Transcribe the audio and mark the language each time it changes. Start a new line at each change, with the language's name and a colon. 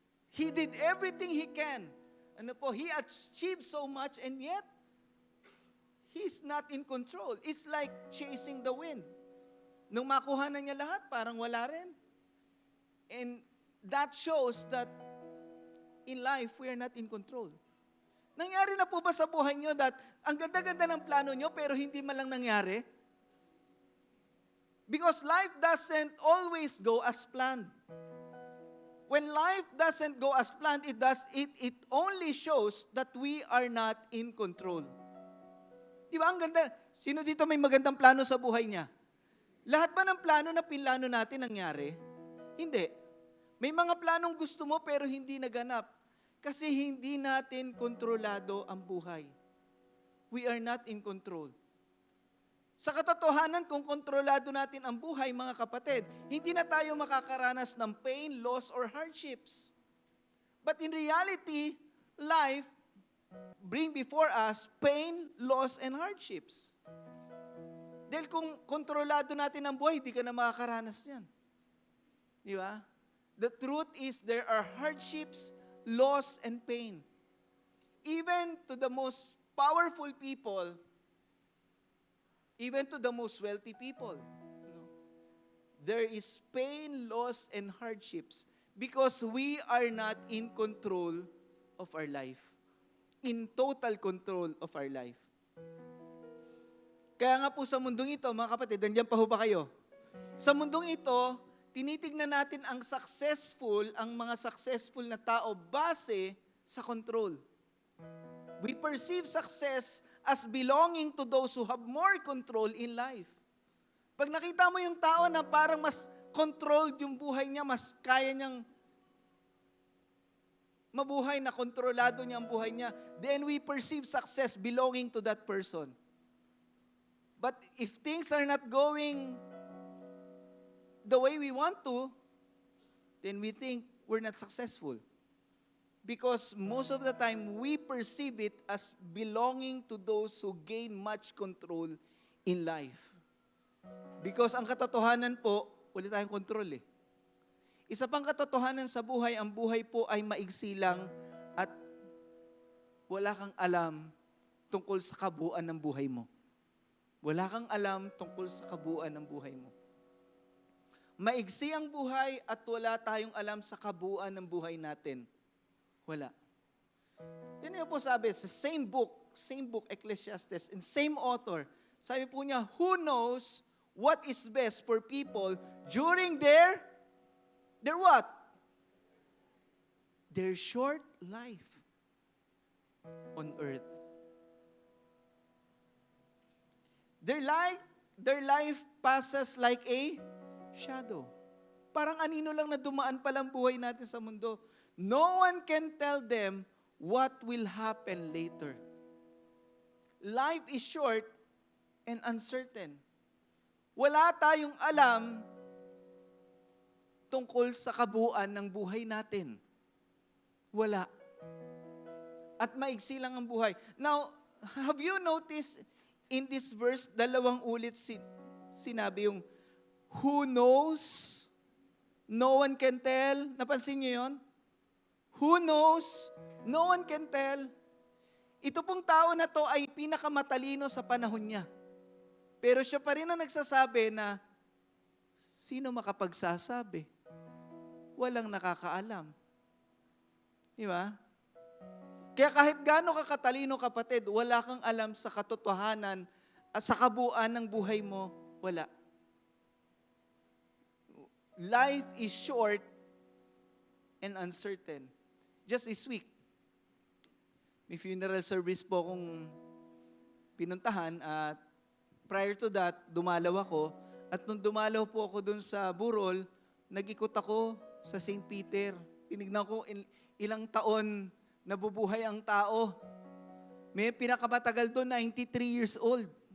English: He did everything he can. He achieved so much, and yet, he's not in control. It's like chasing the wind.
Filipino: Nung makuha na niya lahat, parang wala rin.
English: And that shows that in life, we are not in control.
Filipino: Nangyari na po ba sa buhay nyo that ang ganda-ganda ng plano nyo pero hindi man lang nangyari?
English: Because life doesn't always go as planned. When life doesn't go as planned, it only shows that we are not in control.
Filipino: Di ba? Ang ganda. Sino dito may magandang plano sa buhay niya? Lahat ba ng plano na pinlano natin nangyari? Hindi. May mga planong gusto mo pero hindi naganap. Kasi hindi natin kontrolado ang buhay.
English: We are not in control.
Filipino: Sa katotohanan, kung kontrolado natin ang buhay, mga kapatid, hindi na tayo makakaranas ng
English: pain, loss, or hardships. But in reality, life bring before us pain, loss, and hardships.
Filipino: Dahil kung kontrolado natin ang buhay, hindi ka na makakaranas niyan. Di ba?
English: The truth is there are hardships, loss, and pain. Even to the most powerful people, even to the most wealthy people, there is pain, loss, and hardships because we are not in control of our life. In total control of our life.
Filipino: Kaya nga po sa mundong ito, mga kapatid, nandiyan pa ho ba kayo? Sa mundong ito, tinitignan natin ang mga successful na tao base sa control.
English: We perceive success as belonging to those who have more control in life.
Filipino: Pag nakita mo yung tao na parang mas controlled yung buhay niya, mas kaya niyang mabuhay na kontrolado niya ang buhay niya,
English: then we perceive success belonging to that person. But if things are not going the way we want to, then we think we're not successful. Because most of the time, we perceive it as belonging to those who gain much control in life.
Filipino: Because ang katotohanan po, wala tayong control eh. Isa pang katotohanan sa buhay, ang buhay po ay maigsi lang at wala kang alam tungkol sa kabuuan ng buhay mo. Wala kang alam tungkol sa kabuuan ng buhay mo. Maigsi ang buhay at wala tayong alam sa kabuuan ng buhay natin. Wala. Yan yung po sabi,
English: sa same book, Ecclesiastes, and same author,
Filipino: sabi po niya,
English: who knows what is best for people during their what? Their short life on earth. Their life passes like a shadow.
Filipino: Parang anino lang na dumaan palang buhay natin sa mundo.
English: No one can tell them what will happen later. Life is short and uncertain.
Filipino: Wala tayong alam tungkol sa kabuuan ng buhay natin. Wala. At maigsi lang ang buhay.
English: Now, have you noticed in this verse, 2
Filipino: ulit sinabi yung
English: who knows, no one can tell.
Filipino: Napansin niyo yun?
English: Who knows, no one can tell.
Filipino: Ito pong tao na to ay pinakamatalino sa panahon niya. Pero siya pa rin ang nagsasabi na, sino makapagsasabi? Walang nakakaalam. Di ba? Kaya kahit gaano ka katalino, kapatid, wala kang alam sa katotohanan at sa kabuuan ng buhay mo, wala.
English: Life is short and uncertain. Just this week,
Filipino: may funeral service po akong pinuntahan at prior to that, dumalaw ako. At nung dumalaw po ako dun sa Burol, nag-ikot ako sa St. Peter. Tinignan ko ilang taon nabubuhay ang tao. May pinakamatagal doon, 93 years old.